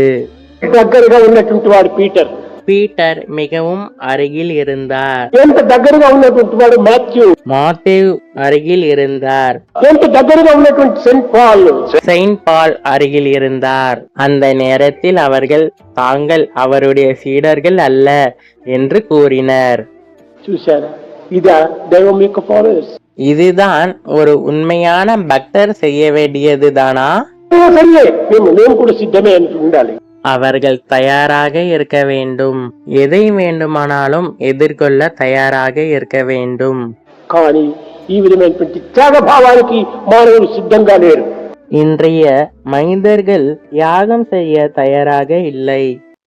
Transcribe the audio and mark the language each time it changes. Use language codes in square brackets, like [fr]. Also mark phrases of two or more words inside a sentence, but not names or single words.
[te] దగ్గరగా ఉన్నటువంటి వాడు [ta] பீட்டர் மிகவும் அருகில் இருந்தார். [te] ఎంత దగ్గరగా ఉన్నటువంటి వాడు [ta] மாத்தேவ் அருகில் இருந்தார். [te] ఎంత దగ్గరగా ఉన్నటువంటి [ta] செயின்ட் பால் அருகில் இருந்தார். அந்த நேரத்தில் அவர்கள் தாங்கள் அவருடைய சீடர்கள் அல்ல என்று கூறினர். [te] చూశారా? ఇదా దైవం యొక్క ఫాలోవర్స్. [ta] இதுதான் ஒரு உண்மையான பக்தர் செய்ய வேண்டியதுதானா? [te] సరే, మేము కూడా సిద్ధమే అని ఉండాలి. [ta] அவர்கள் தயாராக இருக்க வேண்டும். எதை வேண்டுமானாலும் எதிர்கொள்ள தயாராக இருக்க வேண்டும். [te] కానీ ఈ విధమైనటువంటి త్యాగభావానికి మానవులు సిద్ధంగా లేరు. [ta] இன்றைய மனிதர்கள் யாகம் செய்ய தயாராக இல்லை.